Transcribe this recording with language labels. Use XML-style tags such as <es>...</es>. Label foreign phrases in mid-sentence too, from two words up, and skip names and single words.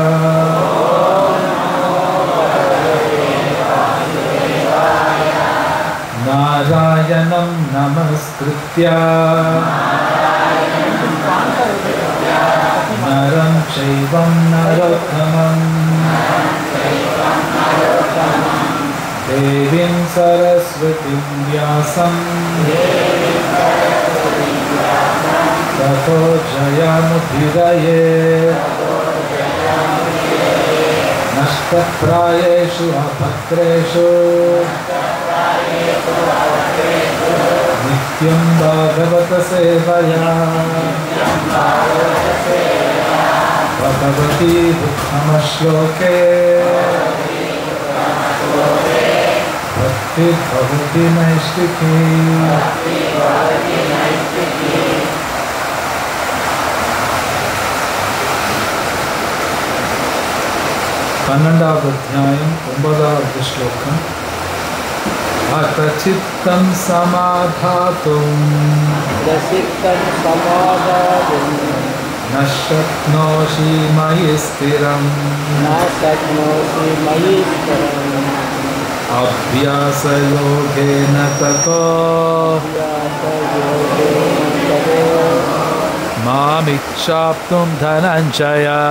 <sa>नारायणं नमस्कृत्य नरं चैव नरोत्तमम् देवीं सरस्वतीं व्यासं ततो जयमुदीरये. नष्टप्रायेषु अपत्रेषु नित्यं भागवत सेवया भगवती उत्तमश्लोके भक्तिर्भवति नैष्टिकी.</sa> <ta>12வது அத்தியாயம் 9வது ஸ்லோகம்.</ta> <sa>अथ चित्तं समाधातुं न शक्नोषि मयि स्थिरम् अभ्यासयोगेन ततो मामिच्छाप्तुं धनञ्जय.</sa>